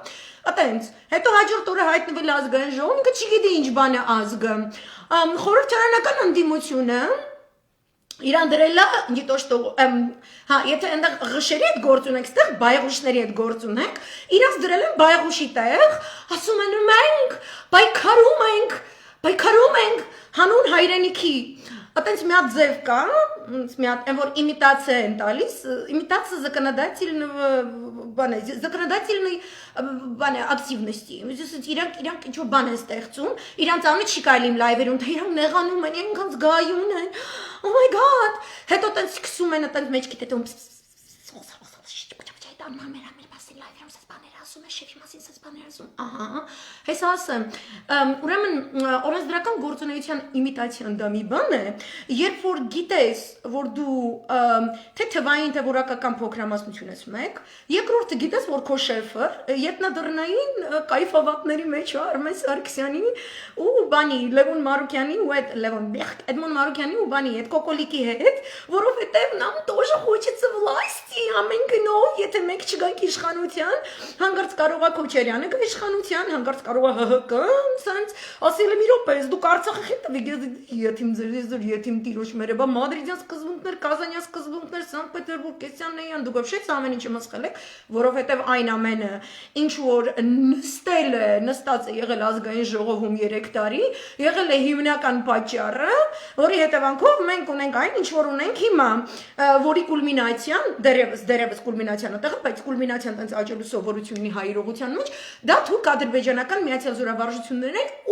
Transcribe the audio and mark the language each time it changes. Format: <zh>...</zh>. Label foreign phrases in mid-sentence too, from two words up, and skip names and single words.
<hy>Այտենց, հետո հաջորդ օրը հայտնվել ազգային ժողովում, ինքը չգիտի ինչ բան է ազգը։ Խորհրդարանական ընդդիմությունը իրան դրել է, գիտո что, հա, եթե այնտեղ ղշերի հետ գործ ունենք, ստեղ բայղուշների հետ գործ ունենք, իրանց դրել են բայղուշի տեղ, ասում են մենք պայքարում ենք հանուն հայրենիքի։ Այտենց մի հատ ձև կա, մի հատ այն որ իմիտացիա են տալիս, իմитация</hy> <ru>законодательной активности։</ru> <hy>Իրանք ինչ-որ բան են ստեղծում, իրանց անունը չի կարելի լայվերում, թե իրանք նեղանում են, իրանք գայուն են։</hy> <en>Oh my god։</en> <hy>Հետո տենց սկսում են այտենց մեջքի դետում շեֆի մասին ասած բաներ ասում, ահա, հես ասեմ, ուրեմն օրենսդրական գործունեության իմիտացիան դա մի բան է, երբ որ գիտես, որ դու թե թվային, թե որակական փոքրամասնություն ես մեկ, երկրորդը գիտես, որ քո շեֆը ետնադռնային կայֆավատների մեջ է Արմեն Սարգսյանի ու բանի Լևոն Մարուկյանի ու Էդմոն Մարուկյանի ու բանի այդ կոկոլիկի հետ, որովհետև</hy> <ru>нам тоже хочется власти,</ru> <hy>ամեն գնով, եթե մենք չգանք իշխանության, հանգարց կարող է Քոչարյանը գա իշխանության, հանգարց կարող է ՀՀԿ-ն, սենց, ասել եմ իրոպես, դուք Արցախը խի տվեք, եթիմ տիրոջ մերը, բա մադրիդյան սկզբունքներ, կազանյան սկզբունքներ, Սանկտ Պետերբուրգ, Կեսյաննեյան, դուք вообще ամեն ինչը մսխել եք, որովհետև այն ամենը, ինչ որ նստած է եղել ազգային ժողովում 3 տարի, եղել է հիմնական պատճառը, որի հետևանքով մենք ունենք այն, ինչ որ ունենք հիմա, որի կուլմինացիան, դերևս կուլմինացիան այդտեղ, բայց կուլմինացիան տենց աճելու սովորություն ունի հայրողության մեջ, դա թուրք ադրբեջանական միացյալ զորավարժություններն</hy>